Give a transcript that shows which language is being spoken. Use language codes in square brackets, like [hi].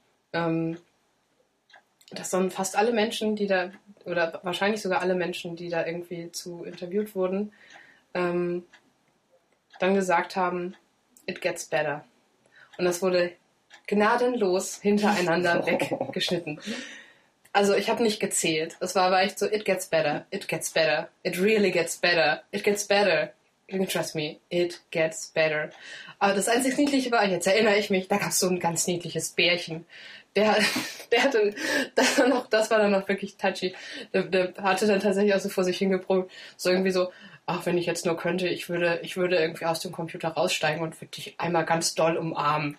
[de] Dass dann fast alle Menschen, die da, oder wahrscheinlich sogar alle Menschen, die da irgendwie zu interviewt wurden, dann gesagt haben, [en] it gets better. [de] Und das wurde gnadenlos hintereinander weggeschnitten. Also ich habe nicht gezählt. Es war echt so, [en] it gets better, it gets better, it really gets better, you can trust me, it gets better. [de] Aber das einzig Niedliche war, jetzt erinnere ich mich, da gab es so ein ganz niedliches Bärchen. Der hatte, das war dann noch wirklich touchy, der hatte dann tatsächlich auch so vor sich hingeprobt, so irgendwie so, ach, wenn ich jetzt nur könnte, ich würde irgendwie aus dem Computer raussteigen und würde dich einmal ganz doll umarmen.